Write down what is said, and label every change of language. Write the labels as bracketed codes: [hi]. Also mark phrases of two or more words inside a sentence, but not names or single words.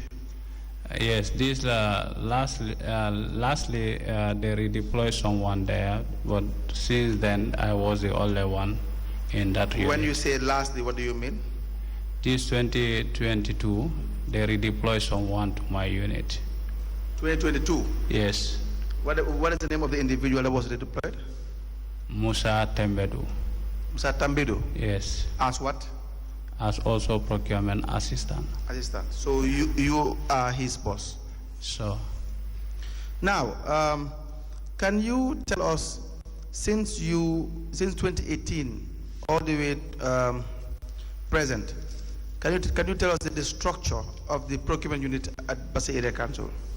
[en] Yes, this lastly they redeployed someone there, but since then I was the only one in that unit. When you say lastly, what do you mean? This 2022, they redeployed someone to my unit. 2022? Yes. What is the name of the individual that was redeployed? Musa Tembedu. Musa Tembedu? Yes. As what? As also procurement assistant. Assistant. So you are his boss. So. Now, can you tell us, since 2018 all the way present, can you tell us the structure of the procurement unit at Basse Area Council?